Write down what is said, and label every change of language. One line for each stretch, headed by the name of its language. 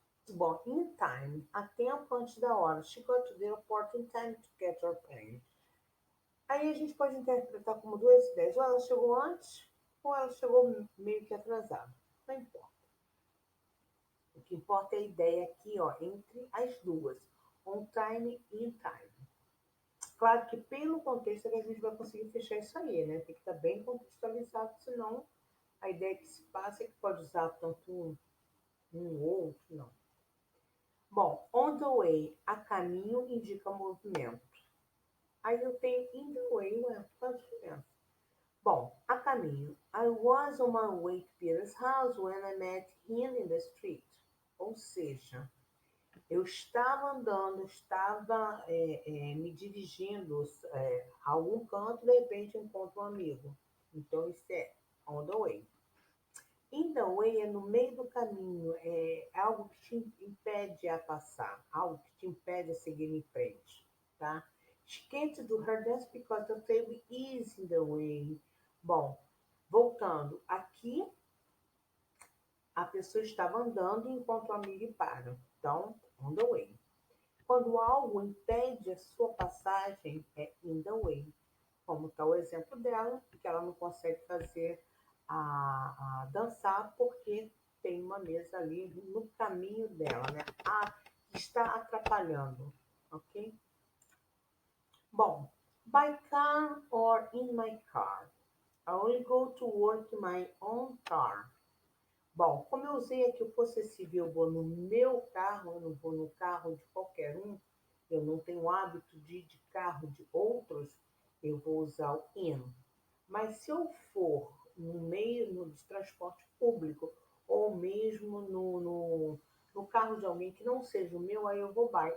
Portuguese: Bom, in time, a tempo antes da hora.
English: She got to the airport in time to get her plane.
Portuguese: Aí a gente pode interpretar como duas ideias. Ou ela chegou antes, ou ela chegou meio que atrasada. Não importa. O que importa é a ideia aqui, ó, entre as duas. On time e in time. Claro que pelo contexto é que a gente vai conseguir fechar isso aí, né? Tem que estar bem contextualizado, senão a ideia que se passa é que pode usar tanto um ou outro, não. Bom, on the way, a caminho indica movimento. Aí eu tenho in the way, qual a diferença? Bom, a caminho.
English: I was on my way to Peter's house when I met him in the street.
Portuguese: Ou seja, eu estava andando, estava me dirigindo a algum canto, de repente encontro um amigo. Então, isso é on the way. In the way é no meio do caminho, é algo que te impede a passar, algo que te impede a seguir em frente, tá?
English: She can't do her dance because the table is in the way.
Portuguese: Bom, voltando, aqui a pessoa estava andando e encontra o amigo e para. Então, on the way. Quando algo impede a sua passagem, é in the way. Como está o exemplo dela, que ela não consegue fazer a dançar porque tem uma mesa ali no caminho dela, né? Está atrapalhando, ok? Bom,
English: by car or in my car. I will go to work in my own car.
Portuguese: Bom, como eu usei aqui o possessivo, eu vou no meu carro, eu não vou no carro de qualquer um, eu não tenho hábito de ir de carro de outros, eu vou usar o in. Mas se eu for no meio de transporte público ou mesmo no carro de alguém que não seja o meu, aí eu vou by.